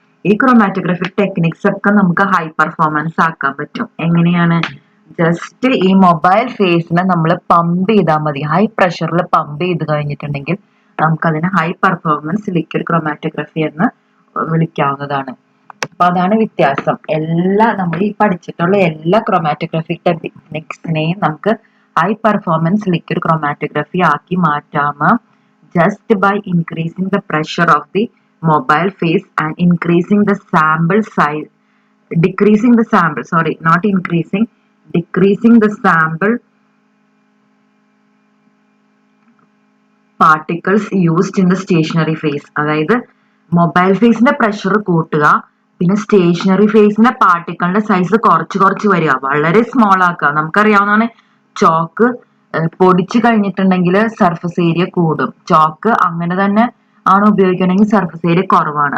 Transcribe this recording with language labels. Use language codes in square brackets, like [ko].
[ml] ഈ ക്രൊമാറ്റോഗ്രഫിക് ടെക്നിക്സ് ഒക്കെ നമുക്ക് ഹൈ പെർഫോമൻസ് ആക്കാൻ പറ്റും. എങ്ങനെയാണ്? ജസ്റ്റ് ഈ മൊബൈൽ ഫേസിനെ നമ്മൾ പമ്പ് ചെയ്താൽ മതി. ഹൈ പ്രഷറിൽ പമ്പ് ചെയ്ത് കഴിഞ്ഞിട്ടുണ്ടെങ്കിൽ നമുക്കതിനെ ഹൈ പെർഫോമൻസ് ലിക്വിഡ് ക്രൊമാറ്റോഗ്രഫി എന്ന് വിളിക്കാവുന്നതാണ്. അപ്പൊ അതാണ് വ്യത്യാസം. നമ്മൾ ഈ പഠിച്ചിട്ടുള്ള എല്ലാ ക്രൊമാറ്റോഗ്രഫിക് ടെക്നിക്സിനെയും നമുക്ക് ഹൈ പെർഫോമൻസ് ലിക്വിഡ് ക്രൊമാറ്റോഗ്രഫി ആക്കി മാറ്റാം, [en] just by increasing the pressure of the mobile phase and increasing the sample size, decreasing the sample, sorry, not increasing, decreasing the sample particles used in the stationary phase. [ml] അതായത് mobile ഫേസിന്റെ pressure കൂട്ടുക, പിന്നെ stationery ഫേസിന്റെ പാർട്ടിക്കിളിന്റെ size കുറച്ച് വരിക, വളരെ small ആക്കുക. നമുക്കറിയാവുന്നതാണ് chalk പൊടിച്ചു കഴിഞ്ഞിട്ടുണ്ടെങ്കിൽ സർഫസ് ഏരിയ കൂടും. ചോക്ക് അങ്ങനെ തന്നെ ആണ് ഉപയോഗിക്കണമെങ്കിൽ സർഫസ് ഏരിയ കുറവാണ്.